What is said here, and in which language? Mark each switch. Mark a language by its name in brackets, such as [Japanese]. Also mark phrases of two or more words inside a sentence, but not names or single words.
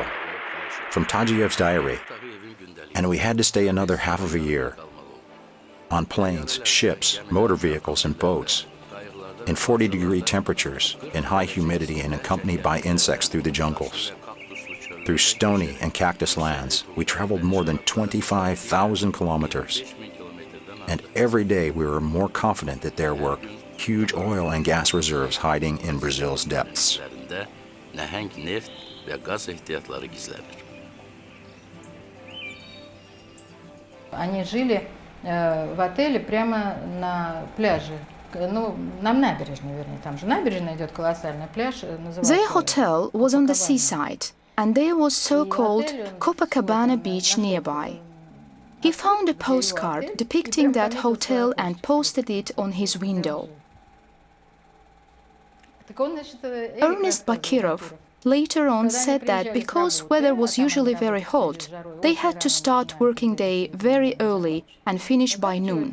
[English] From Tagiyev's diary, and we had to stay another half of a year, on planes, ships, motor vehicles, and boats, in 40-degree temperatures, in high humidity, and accompanied by insects through the jungles. Through stony and cactus lands, we traveled more than 25,000 kilometers. And every day we were more confident that there were huge oil and gas reserves hiding in Brazil's depths. [Azerbaijani] nəhəng neft və qaz ehtiyatları gizlənir. [Russian] Они жили в отеле прямо на пляже, ну, на набережной, вернее, там же набережная идет колоссальная, пляж называется. [English] Their hotel was on the seaside, and there was so-called Copacabana beach nearby. He found a postcard depicting that hotel and posted it on his window. Ernest Bakirov later on said that because weather was usually very hot, they had to start working day very early and finish by noon.